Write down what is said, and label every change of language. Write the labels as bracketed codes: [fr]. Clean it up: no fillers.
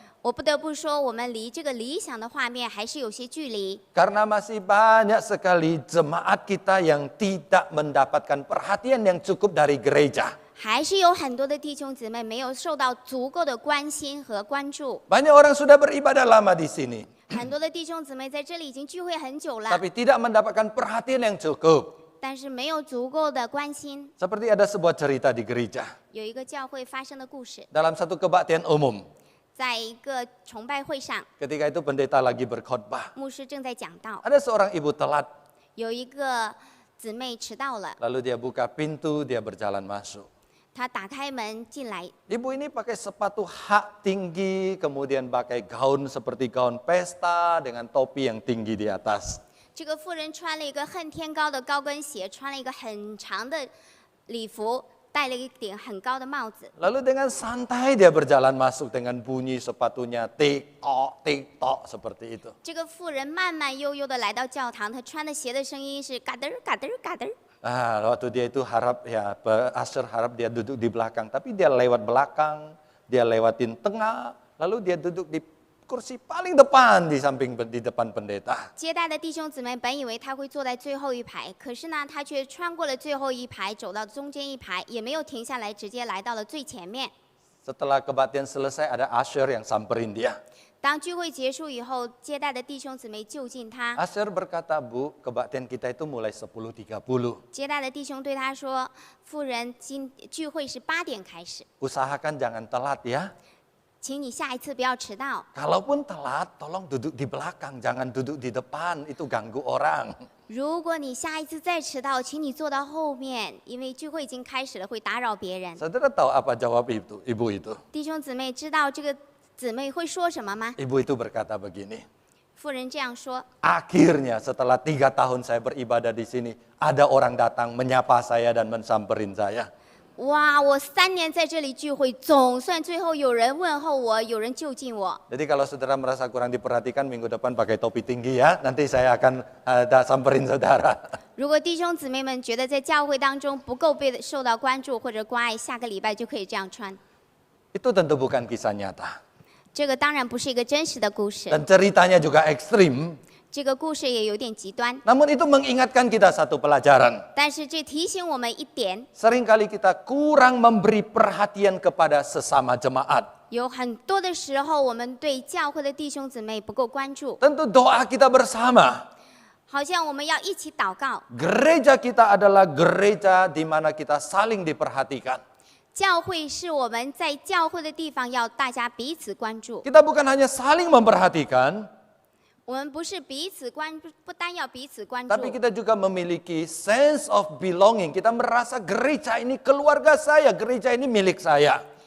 [zh] 我不得不说，我们离这个理想的画面还是有些距离。 [id] Karena masih banyak sekali jemaat kita yang tidak mendapatkan perhatian yang cukup dari gereja. [zh] 还是有很多的弟兄姊妹没有受到足够的关心和关注。 [id] Banyak orang sudah beribadah lama di sini, [zh] 很多的弟兄姊妹在这里已经聚会很久了， [id] tapi tidak mendapatkan perhatian yang cukup. [zh] 但是没有足够的关心。 [id] Seperti ada sebuah cerita di gereja. [zh] 有一个教会发生的故事， [id] Dalam satu kebaktian umum, [zh] 在一个崇拜会上， [id] ketika itu pendeta lagi berkhotbah. [zh] 牧师正在讲道， [id] Ada seorang ibu telat, [zh] 有一个姊妹迟到了， [id] lalu dia buka pintu, dia berjalan masuk. [zh] 她打开门进来。 [id] Ibu ini pakai sepatu hak tinggi, kemudian pakai gaun seperti gaun pesta dengan topi yang tinggi di atas. [zh] 这个妇人穿了一个恨天高的高跟鞋，穿了一个很长的礼服，戴了一顶很高的帽子。 [id] Lalu dengan santai dia berjalan masuk dengan bunyi sepatunya tik-tok, tik-tok seperti itu. [zh] 这个妇人慢慢悠悠的来到教堂，她穿的鞋的声音是嘎噔儿嘎噔儿嘎噔儿。 [id] Waktu dia itu harap Asher harap dia duduk di belakang, tapi dia lewat belakang, dia lewatin tengah, lalu dia duduk di kursi paling depan di depan pendeta. [zh] 接待的弟兄姊妹本以为他会坐在最后一排，可是呢，他却穿过了最后一排，走到中间一排，也没有停下来，直接来到了最前面。 [id] Setelah kebaktian selesai ada usher yang samperin dia. [zh] 当聚会结束以后，接待的弟兄姊妹就近他， [id] Usher berkata, Bu, kebaktian kita itu mulai 10.30. [zh] 接待的弟兄对他说：“妇人，聚会是8点开始， [id] Usahakan jangan telat ya. [zh] 请你下一次不要迟到。 [id] Kalaupun telat, tolong duduk di belakang, jangan duduk di depan, itu ganggu orang. [zh] 如果你下一次再迟到，请你坐到后面，因为聚会已经开始了，会打扰别人。” [id] Saudara tahu apa jawab ibu itu? [zh] 弟兄姊妹知道这个姊妹会说什么吗？ [id] Ibu itu berkata begini, [zh] 妇人这样说。 [id] akhirnya setelah 3 tahun saya beribadah di sini, ada orang datang menyapa saya dan mensamperin saya. [zh] 哇，我3年在这里聚会，总算最后有人问候我，有人就近我。 [id] Jadi kalau saudara merasa kurang diperhatikan, minggu depan pakai topi tinggi ya, nanti saya akan samperin saudara. [zh] 如果弟兄姊妹们觉得在教会当中不够受到关注或者关爱，下个礼拜就可以这样穿。 [id] Itu tentu bukan kisah nyata. [zh] 这个当然不是一个真实的故事， [id] Dan ceritanya juga ekstrim. [zh] 这个故事也有点极端， [id] Namun itu mengingatkan kita satu pelajaran. [zh] 但是这提醒我们一点， [id] Seringkali kita kurang memberi perhatian kepada sesama jemaat. [zh] 有很多的时候我们对教会的弟兄姊妹不够关注， [id] Tentu doa kita bersama. [zh] 好像我们要一起祷告。 [id] Gereja kita adalah gereja di mana kita saling diperhatikan. [zh] 教会是我们在教会的地方，要大家彼此关注。 [id] Kita bukan hanya saling memperhatikan, [zh] 我们不是彼此关注，不单要彼此关注， [id] tapi kita juga memiliki [en] sense of belonging. [id] Kita merasa gereja ini keluarga saya, gereja ini milik saya.